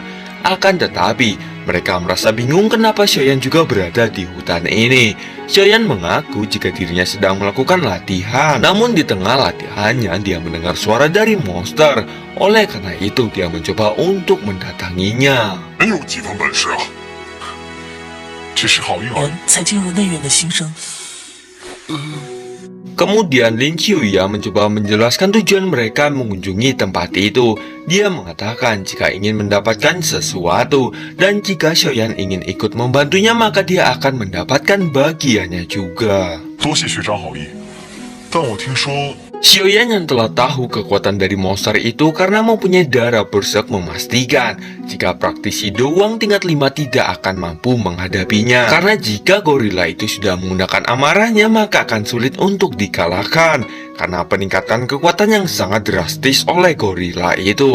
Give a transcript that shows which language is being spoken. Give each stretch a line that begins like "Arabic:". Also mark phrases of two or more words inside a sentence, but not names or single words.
Indonesian: Akan tetapi, mereka merasa bingung kenapa Xiaoyan juga berada di hutan ini. Xiaoyan mengaku jika dirinya sedang melakukan latihan. Namun di tengah latihannya, dia mendengar suara dari monster. Oleh karena itu, dia mencoba untuk mendatanginya.
Chinese: 没有几分本事啊，只是好运而已。人才进入内院的新生，
Indonesian: Kemudian Lin Qiuya mencoba menjelaskan tujuan mereka mengunjungi tempat itu. Dia mengatakan jika ingin mendapatkan sesuatu dan jika Xiaoyan ingin ikut membantunya maka dia akan mendapatkan bagiannya juga.
Chinese: 多谢学长好意，但我听说
Indonesian: Xiaoyan yang telah tahu kekuatan dari monster itu karena mempunyai darah berserk memastikan jika praktisi doang tingkat 5 tidak akan mampu menghadapinya. Karena jika gorila itu sudah menggunakan amarahnya maka akan sulit untuk dikalahkan karena peningkatan kekuatan yang sangat drastis oleh gorila itu.